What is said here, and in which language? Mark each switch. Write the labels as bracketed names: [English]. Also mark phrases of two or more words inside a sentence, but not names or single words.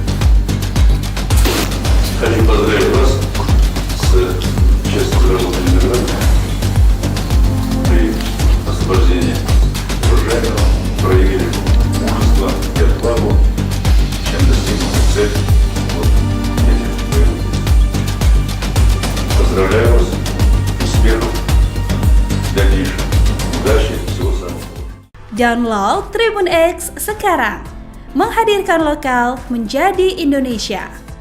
[Russian] Хочу поздравить вас с честью заработанной награды при освобождении Ружайного. Проявили мужество и отвагу, чем достигнута цель этих боевых. Поздравляю вас, успехов, дальнейших удачи, всего самого. [Indonesian] Download Tribun X sekarang, menghadirkan lokal menjadi Indonesia.